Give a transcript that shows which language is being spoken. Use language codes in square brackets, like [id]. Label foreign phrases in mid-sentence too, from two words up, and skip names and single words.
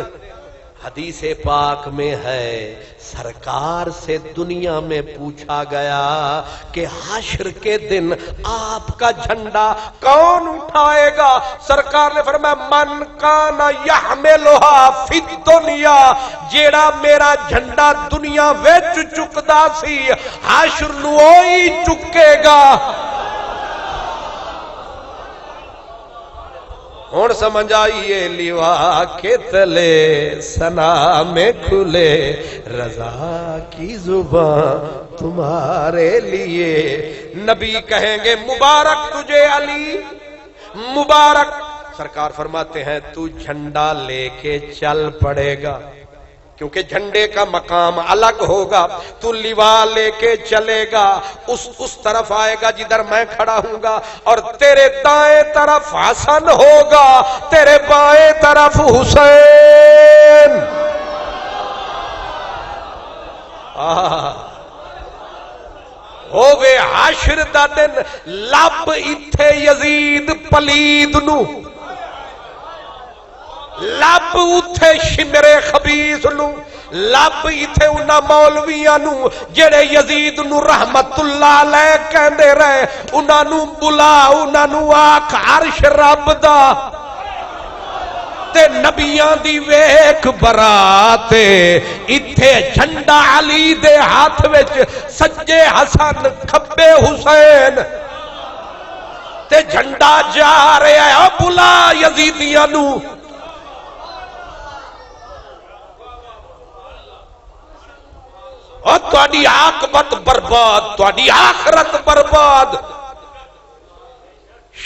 [ur] حدیث پاک میں ہے سرکار سے دنیا میں پوچھا گیا کہ حشر کے دن آپ کا جھنڈا کون اٹھائے گا؟ سرکار نے فرمایا [ar] من کان یحملها فی الدنیا، [pa] جیڑا میرا جھنڈا دنیا وچ چکدا سی حشر نو وہی چکے گا۔ ہن سمجھ آئیے [ur] لیوا کے تلے ثنا میں کھلے، رضا کی زبان تمہارے لیے، نبی کہیں گے مبارک تجھے علی، مبارک۔ سرکار فرماتے ہیں تو جھنڈا لے کے چل پڑے گا، کیونکہ جھنڈے کا مقام الگ ہوگا، تو لیوا لے کے چلے گا، اس طرف آئے گا جدھر میں کھڑا ہوں گا، اور تیرے دائیں طرف حسن ہوگا، تیرے بائیں طرف حسین۔ [pa] ہووے حشر دا دن، لب ایتھے یزید پلید نو، لب اتھے شمر خبیث نو، لب ایتھے انہاں مولویاں نو جڑے یزید نو [ar] رحمت اللہ علیہ [pa] کہندے رہے، انہاں نو بلا، انہاں نو آکھ عرش رب دا، تے نبیاں دی ویکھ برات، ایتھے جھنڈا علی دے ہاتھ وچ، سجے حسن کھبے حسین، تے جھنڈا جا رہا ہے بلا یزیدیاں نو۔ اور تہاڈی عاقبت برباد، تہاڈی آخرت برباد۔